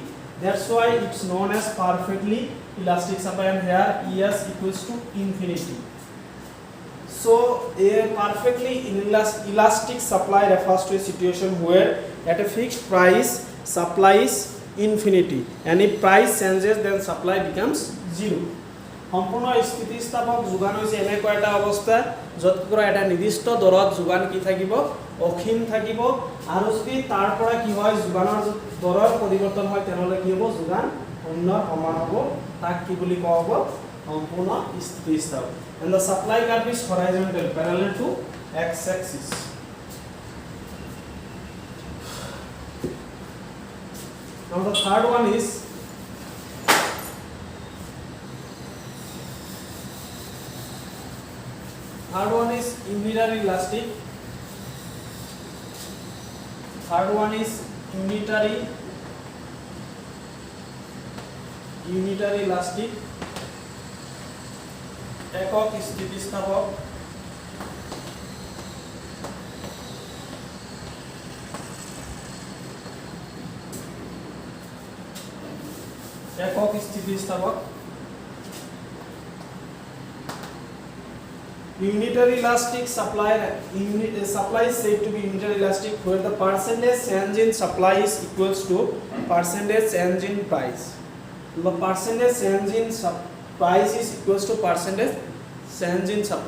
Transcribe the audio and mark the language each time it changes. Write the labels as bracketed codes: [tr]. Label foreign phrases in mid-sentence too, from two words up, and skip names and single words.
[en] That's why it's known as perfectly elastic supply, and here ES equals to infinity. So a perfectly inelastic supply refers to a situation where at a fixed price supply is infinity, and if price changes then supply becomes zero. [as] সম্পূৰ্ণ স্থিতিস্থাপক যোগান হৈছে এনেকুৱা এটা অৱস্থা য'ত কৰা এটা নিৰ্দিষ্ট দৰত যোগান কি থাকিব অসীম থাকিব আৰু যদি তাৰ পৰা কি হয় যোগানৰ দৰৰ পৰিৱৰ্তন হয় তেনেহলে কি হ'ব যোগান শূন্যৰ সমান হ'ব তাক কি বুলি কোৱা হ'ব সম্পূৰ্ণ স্থিতিস্থাপক. [en] And the supply curve is horizontal parallel to x axis. Now the third one is unitary elastic. Third one is unitary elastic. [as] একক স্থিতিস্থাপক. একক স্থিতিস্থাপক. [en] Unitary elastic supply is said to be unitary elastic where the percentage change in supply is equals to percentage change in price. The percentage change in price is equals to percentage change in supply.